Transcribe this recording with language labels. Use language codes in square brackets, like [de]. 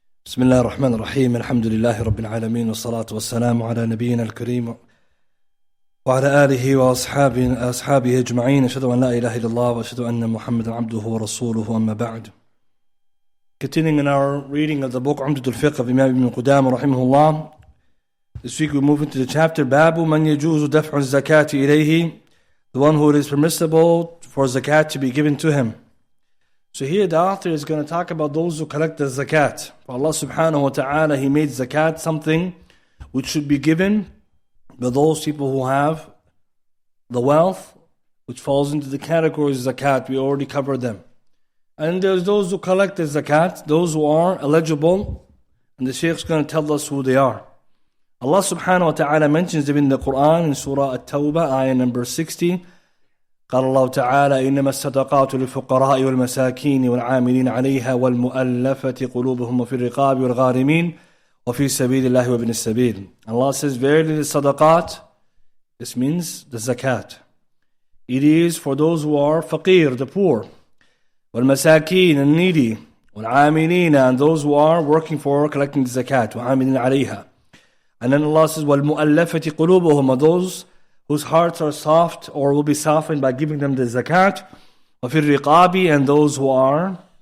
[ar] بسم الله الرحمن الرحيم الحمد لله رب العالمين والصلاة والسلام على نبينا الكريم وعلى آله وأصحابه أجمعين أشهد أن لا إله إلا الله وأشهد أن محمدا عبده ورسوله أما بعد. [en] Continuing in our reading of the book Umdatul Fiqh of Imam Ibn Qudaamah rahimahullah, this week we move into the chapter Babu Man yajuzu daf'u zakati ilayhi, the one who it is permissible for zakat to be given to him. So here the author is going to talk about those who collect the zakat. For Allah subhanahu wa ta'ala, He made zakat something which should be given by those people who have the wealth, which falls into the categories of zakat. We already covered them. And there's those who collect the zakat, those who are eligible, and the Shaykh is going to tell us who they are. Allah subhanahu wa ta'ala mentions them in the Quran in Surah At-Tawbah, ayah number 60. [ar] قال الله تعالى إنما الصدقات للفقراء والمساكين والعاملين عليها والمؤلفة قلوبهم وفي الرقاب والغارمين وفي سبيل الله وابن السبيل. [en] Allah says, verily the sadaqat, this means the zakat. It is for those who are faqir, the poor, والمساكين, and needy, والعاملين, and those who are working for collecting the zakat, [ar] وعاملين عليها. [en] And then Allah says, [ar] والمؤلفة قلوبهم, [en] and those whose hearts are soft or will be softened by giving them the zakat, [ar] وفي الرقاب, [en] and those who are